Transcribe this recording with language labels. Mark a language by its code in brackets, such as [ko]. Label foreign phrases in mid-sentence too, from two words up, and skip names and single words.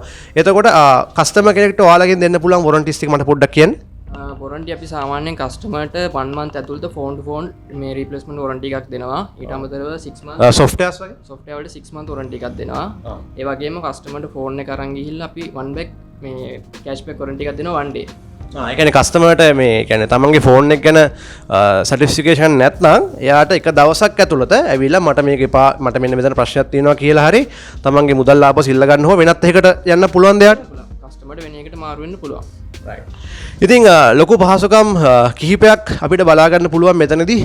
[si] එතකොට කස්ටමර් කෙනෙක්ට ඔයාලගෙන් දෙන්න පුළුවන් warranties ටික මට පොඩ්ඩක් කියන්න. warranty අපි සාමාන්‍යයෙන් කස්ටමර්ට 1 month ඇතුළත [en] phone to phone [si] මේ [en] replacement warranty [si] එකක් දෙනවා. ඊට අමතරව 6 month softwares වගේ software වලට [en] 6 month warranty [si] එකක් දෙනවා. ඒ වගේම කස්ටමර්ට phone එක අරන් ගිහිල්ලා අපි [en] one back [si] මේ [en] cashback warranty [si] එකක් දෙනවා [en] one day. [si] ඒ කියන්නේ කස්ටමර්ට මේ කියන්නේ තමන්ගේ ෆෝන් එක ගැන සර්ටිෆිකේෂන් නැත්නම් එයාට එක දවසක් ඇතුළත ඇවිල්ලා මට මේක එපා මට මෙන්න මෙතන ප්‍රශ්නයක් තියෙනවා කියලා හරි තමන්ගේ මුදල් ආපහු ඉල්ල ගන්න හෝ වෙනත් එකකට යන්න පුළුවන් දෙයක් කස්ටමර්ට වෙන එකකට මාරු වෙන්න පුළුවන්. ඉතින් ලොකු පහසුකම් කිහිපයක් අපිට බලා ගන්න පුළුවන් මෙතනදී.